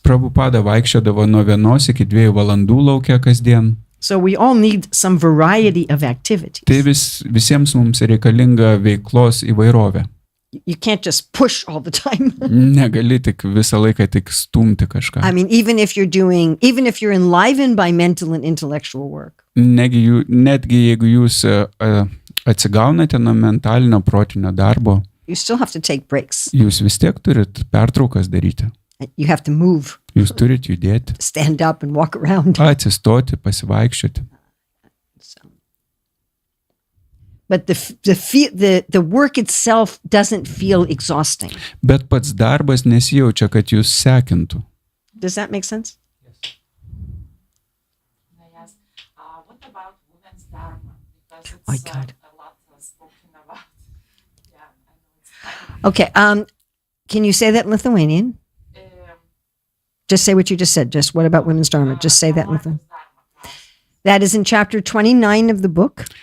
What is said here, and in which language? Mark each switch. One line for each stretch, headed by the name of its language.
Lithuanian: Prabhupada vaikščiodavo nuo 1 iki 2 valandų laukia kasdien.
English: So we all need some variety of activities.
Lithuanian: Tai visiems mums reikalinga veiklos įvairovė.
English: You can't just push all the time.
Lithuanian: Negali tik visą laiką tik stumti kažką.
English: I mean, even if you're enlivened by mental and intellectual work,
Lithuanian: Netgi jeigu jūs atsigaunate nuo mentalinio protinio darbo,
English: you still have to take breaks.
Lithuanian: jūs vis tiek turit pertraukas daryti.
English: You have to move,
Lithuanian: Jūs turit judėti,
English: stand up and walk around.
Lithuanian: atsistoti, pasivaikščioti.
English: So. But the work itself doesn't feel exhausting.
Lithuanian: Bet pats darbas nesijaučia, kad jūs sekintų.
English: Does that make sense? Yes. What about women's dharma? Because it's My God. a lot spoken about. Yeah, I know it's kind of, Okay. Can you say that in Lithuanian? Just say what you just said. Just what about women's dharma? Just say that in Lithuanian. That is in chapter 29 of the book.